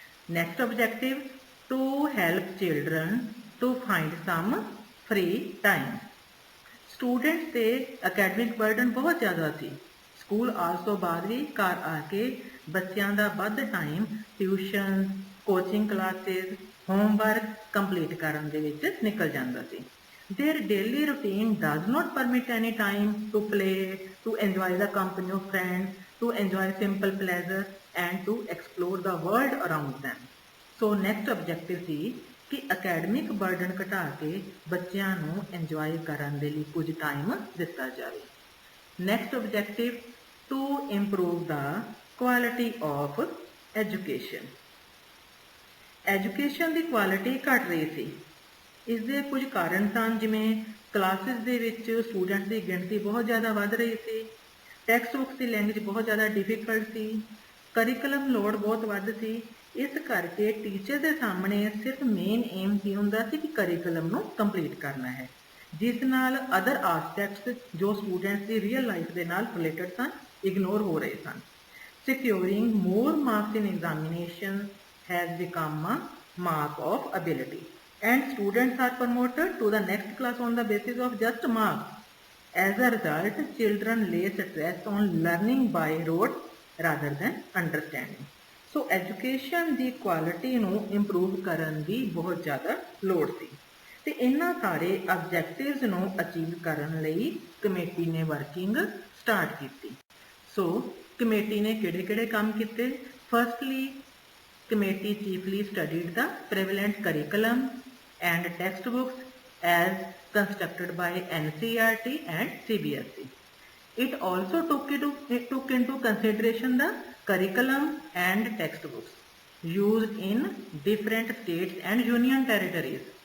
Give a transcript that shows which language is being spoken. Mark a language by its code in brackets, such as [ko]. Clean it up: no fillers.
[en] Next objective, to help children to find some free time. [pa] Students ਤੇ academic burden ਬਹੁਤ ਜ਼ਿਆਦਾ ਸੀ। School ਆਉਣ ਤੋਂ ਬਾਅਦ ਵੀ ਘਰ ਆ ਕੇ ਬੱਚਿਆਂ ਦਾ ਵੱਧ time tuition, coaching classes, homework complete ਕਰਨ ਦੇ ਵਿੱਚ ਨਿਕਲ ਜਾਂਦਾ ਸੀ। [en] Their daily routine does not permit any time to play, to enjoy the company of friends, to enjoy simple pleasure and to explore the world around them. So next objective [pa] ਸੀ ਕਿ academic burden ਘਟਾ ਕੇ ਬੱਚਿਆਂ ਨੂੰ enjoy ਕਰਨ ਦੇ ਲਈ ਕੁਝ time ਦਿੱਤਾ ਜਾਵੇ। [en] Next objective, to improve the quality of education. [pa] Education ਦੀ quality ਘਟ ਰਹੀ ਸੀ। ਇਸ ਦੇ ਕੁਝ ਕਾਰਨ ਸਨ, ਜਿਵੇਂ ਕਲਾਸਿਸ ਦੇ ਵਿੱਚ ਸਟੂਡੈਂਟਸ ਦੀ ਗਿਣਤੀ ਬਹੁਤ ਜ਼ਿਆਦਾ ਵੱਧ ਰਹੀ ਸੀ, ਟੈਕਸਟ ਬੁੱਕਸ ਦੀ ਲੈਂਗੁਏਜ ਬਹੁਤ ਜ਼ਿਆਦਾ ਡਿਫਿਕਲਟ ਸੀ, ਕਰਿਕੂਲਮ ਲੋਡ ਬਹੁਤ ਵੱਧ ਸੀ। ਇਸ ਕਰਕੇ ਟੀਚਰ ਦੇ ਸਾਹਮਣੇ ਸਿਰਫ ਮੇਨ ਏਮ ਕੀ ਹੁੰਦਾ ਸੀ ਕਿ ਕਰਿਕੂਲਮ ਨੂੰ ਕੰਪਲੀਟ ਕਰਨਾ ਹੈ, ਜਿਸ ਨਾਲ ਅਦਰ ਆਸਪੈਕਟਸ ਜੋ ਸਟੂਡੈਂਟਸ ਦੀ ਰੀਅਲ ਲਾਈਫ ਦੇ ਨਾਲ ਰਿਲੇਟਡ ਸਨ ਇਗਨੋਰ ਹੋ ਰਹੇ ਸਨ। [en] Securing more marks in examination has become a mark of ability, and students are promoted to the next class on the basis of just marks. As a result, children lay stress on learning by rote rather than understanding. [pa] So education ਦੀ quality ਨੂੰ improve ਕਰਨ ਦੀ ਬਹੁਤ ਜ਼ਿਆਦਾ ਲੋੜ ਸੀ ਤੇ ਇਹਨਾਂ ਸਾਰੇ objectives ਨੂੰ achieve ਕਰਨ ਲਈ ਕਮੇਟੀ ਨੇ working start ਕੀਤੀ। So ਕਮੇਟੀ ਨੇ ਕਿਹੜੇ ਕੰਮ ਕੀਤੇ? [en] Firstly, committee chiefly studied the prevalent curriculum and textbooks as constructed by NCERT and CBSE. It also took into consideration the curriculum and textbooks used in different states and union territories.